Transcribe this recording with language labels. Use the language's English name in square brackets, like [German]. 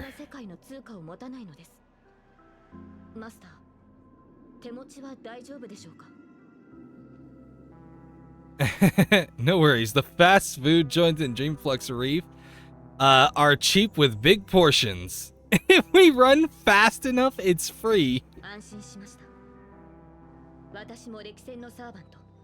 [Japanese] の世界の通貨を持たないのです。マスター、手持ちは大丈夫でしょうか？ [English] No worries. The fast food joints in Dreamflux Reef are cheap with big portions. If we run fast enough, it's free. [Japanese] 安心しました。私も歴戦のサーバント。